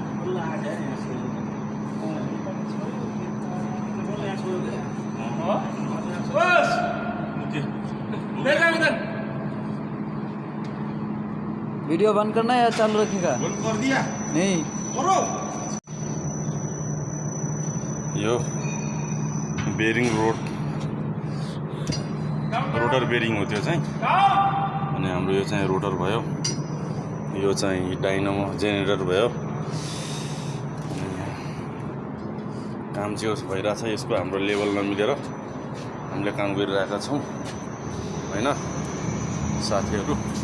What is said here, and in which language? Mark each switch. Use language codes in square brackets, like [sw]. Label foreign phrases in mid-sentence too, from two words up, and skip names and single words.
[hi] वीडियो बंद करना है या चालू रखेगा? बंद कर दिया? नहीं करो। [ne] यो [en] bearing rotor bearing [ne] हो त्यो चाहिँ, अनि हाम्रो यो चाहिँ रोटर भयो, यो चाहिँ [en] dynamo generator [ne] भयो। काम चाहिँ ओस भइरहेछ, यसको हाम्रो लेभल नमिलेर हामीले काम गरिरहेका छौँ हैन साथीहरू।